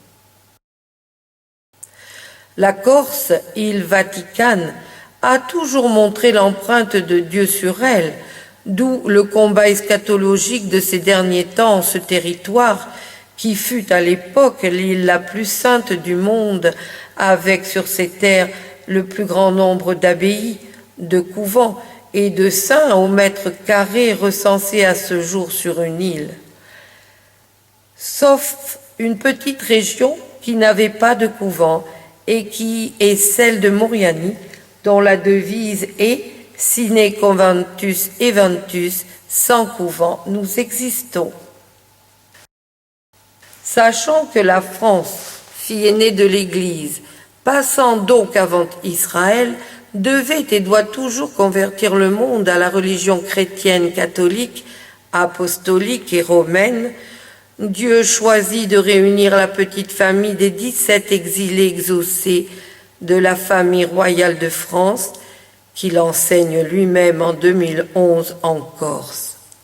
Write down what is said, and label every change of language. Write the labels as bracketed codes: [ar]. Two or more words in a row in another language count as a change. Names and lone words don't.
[fr] La Corse, île vaticane, a toujours montré l'empreinte de Dieu sur elle, d'où le combat eschatologique de ces derniers temps en ce territoire, qui fut à l'époque l'île la plus sainte du monde, avec sur ses terres le plus grand nombre d'abbayes, de couvents et de saints au mètre carré recensés à ce jour sur une île. Sauf une petite région qui n'avait pas de couvent et qui est celle de Moriani, dont la devise est « [la] Sine conventus eventus », [fr] sans couvent, nous existons. Sachant que la France, fille aînée de l'Église, passant donc avant Israël, devait et doit toujours convertir le monde à la religion chrétienne catholique, apostolique et romaine, Dieu choisit de réunir la petite famille des 17 exilés exaucés de la famille royale de France, qu'il enseigne lui-même en 2011 en Corse.